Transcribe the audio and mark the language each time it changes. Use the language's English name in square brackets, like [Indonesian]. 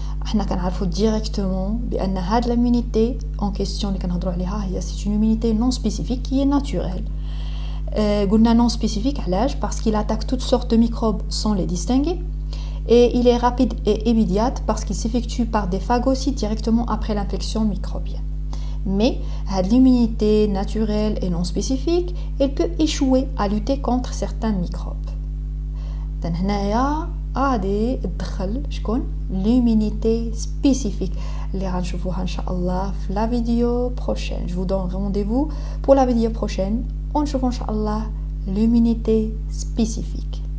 [Arabic] احنا كنعرفوا ديريكتومون بان هاد لامونيتي اون كيسيون اللي كنهضروا عليها هي سي اون [French] immunité non spécifique qui est naturelle. قلنا non spécifique علاش parce qu'il attaque toutes sortes de microbes sans les distinguer et il est rapide et immédiat parce qu'il s'effectue par des phagocytes directement après l'infection microbienne. Mais l'immunité naturelle et non spécifique, elle peut échouer à lutter contre certains microbes. [Arabic] Donc هنايا غادي تدخل شكون l'immunité spécifique اللي غنشوفوها ان شاء الله في la vidéo prochaine. [French] Je vous donne rendez-vous pour la vidéo prochaine. [Arabic] ونشوفوا ان شاء الله [French] l'immunité spécifique.